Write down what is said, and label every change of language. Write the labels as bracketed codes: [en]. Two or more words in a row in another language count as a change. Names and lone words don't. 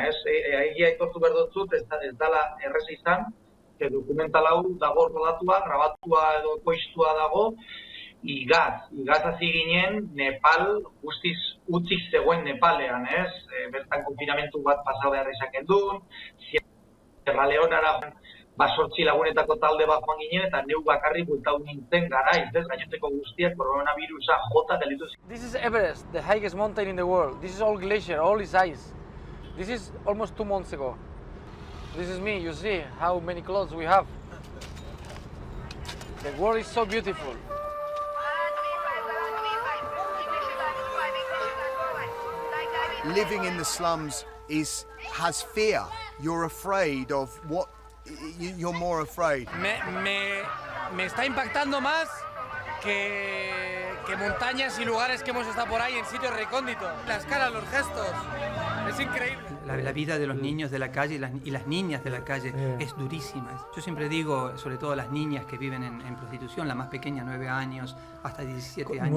[eu] egia aitortu behar dutzut, ez dela erreza izan, dokumental hau dago rodatua, grabatua edo koiztua dago, igaz hasi ginen Nepal, guztiz utzik zegoen Nepalean, bertan konfinamentu bat pasa behar izaken duen, Sierra Leonara 8 lagunetako talde bat joan ginen, eta neu bakarrik bultatu nintzen garaiz, gainoteko guztiak koronavirusa jota delitu. [en] This is Everest, the highest mountain in the world. This is all glacier, all is ice. This is almost 2 months ago. This is me, you see how many clothes we have. The world is so beautiful. Living in the slums has fear. You're afraid of what you're more afraid. [es] Me está impactando más que montañas y lugares que hemos estado por ahí en sitios recónditos. Las caras, los gestos, Es increíble. La vida de los niños de la calle y las niñas de la calle es durísima. Yo siempre digo, sobre todo las niñas que viven en prostitución, la más pequeña, 9 años, hasta 17 años.